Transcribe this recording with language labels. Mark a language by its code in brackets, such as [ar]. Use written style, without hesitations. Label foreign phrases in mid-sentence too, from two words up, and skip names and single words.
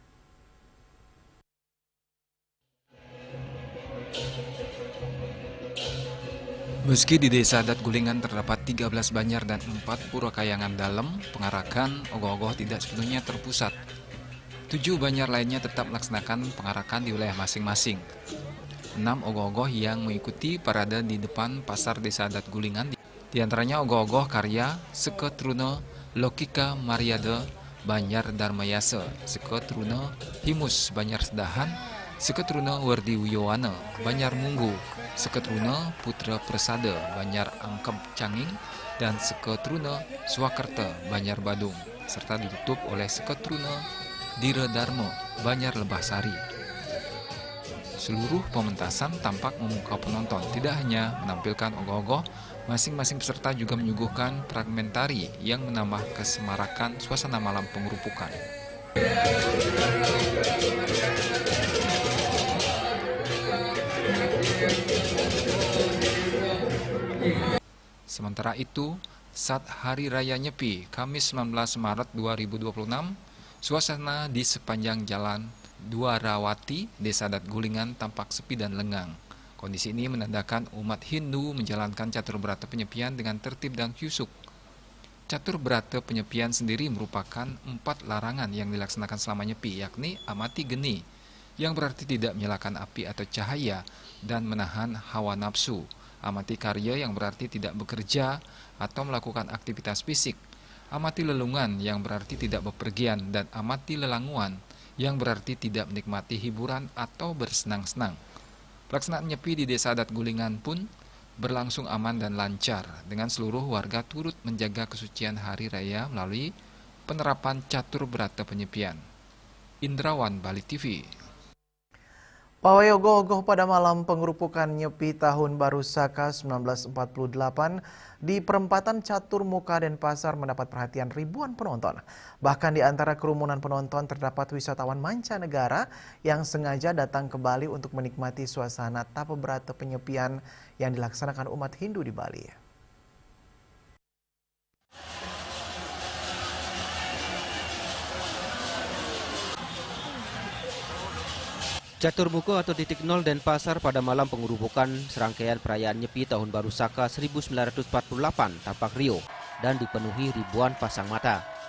[id] Meski di Desa Adat Gulingan terdapat 13 banjar dan 4 pura kayangan dalam, pengarakan ogoh-ogoh tidak sepenuhnya terpusat. 7 banjar lainnya tetap melaksanakan pengarakan di wilayah masing-masing. 6 ogoh-ogoh yang mengikuti parade di depan pasar Desa Adat Gulingan, di antaranya ogoh-ogoh karya Seketruna Lokika Mariade Banjar Dharmayase, Seketruna Himus Banjar Sedahan, Seketruna Wardi Wiyowana Banjar Munggu, Seketruna Putra Persada Banjar Angkep Canging, dan Seketruna Swakerta Banjar Badung, serta ditutup oleh Seketruna Dire Dharma Banjar Lebah Sari. Seluruh pementasan tampak memukau penonton, tidak hanya menampilkan ogoh-ogoh, masing-masing peserta juga menyuguhkan fragmen tari yang menambah kesemarakan suasana malam pengerupukan. Sementara itu, saat Hari Raya Nyepi, Kamis 19 Maret 2026, suasana di sepanjang jalan Dwarawati, Desa Adat Gulingan tampak sepi dan lengang. Kondisi ini menandakan umat Hindu menjalankan catur berata penyepian dengan tertib dan khusyuk. Catur berata penyepian sendiri merupakan 4 larangan yang dilaksanakan selama nyepi, yakni amati geni, yang berarti tidak menyalakan api atau cahaya dan menahan hawa nafsu. Amati karya yang berarti tidak bekerja atau melakukan aktivitas fisik. Amati lelungan yang berarti tidak bepergian, dan amati lelanguan yang berarti tidak menikmati hiburan atau bersenang-senang. Pelaksanaan nyepi di Desa Adat Gulingan pun berlangsung aman dan lancar, dengan seluruh warga turut menjaga kesucian hari raya melalui penerapan catur berata penyepian. Indrawan, Bali TV. Pawai ogoh-ogoh pada malam pengerupukan Nyepi Tahun Baru Saka 1948 di perempatan Catur Muka Denpasar mendapat perhatian ribuan penonton. Bahkan di antara kerumunan penonton terdapat wisatawan mancanegara yang sengaja datang ke Bali untuk menikmati suasana tapa berata penyepian yang dilaksanakan umat Hindu di Bali. Catur Muka atau titik nol Denpasar pada malam pengerupukan serangkaian perayaan Nyepi Tahun Baru Saka 1948 tampak riuh dan dipenuhi ribuan pasang mata.